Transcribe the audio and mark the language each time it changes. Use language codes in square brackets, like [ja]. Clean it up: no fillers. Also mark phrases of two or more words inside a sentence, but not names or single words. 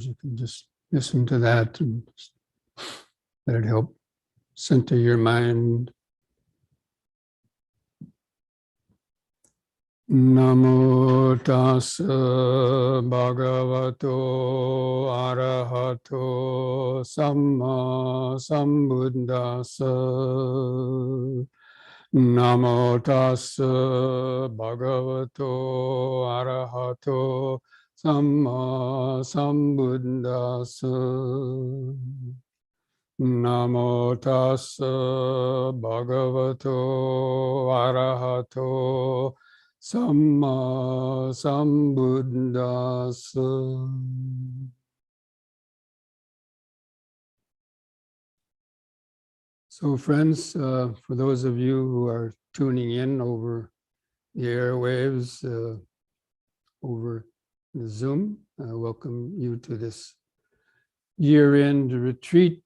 [en] You can just listen to that and just let it help center your mind. [pi] Namo Tassa Bhagavato Arahato Samma Sambuddhassa. Namo Tassa Bhagavato Arahato Samma Sambuddhassa. Namo Tassa Bhagavato Arahato Samma Sambuddhassa. [en] So friends, for those of you who are tuning in over the airwaves, over the Zoom, I welcome you to this year-end retreat.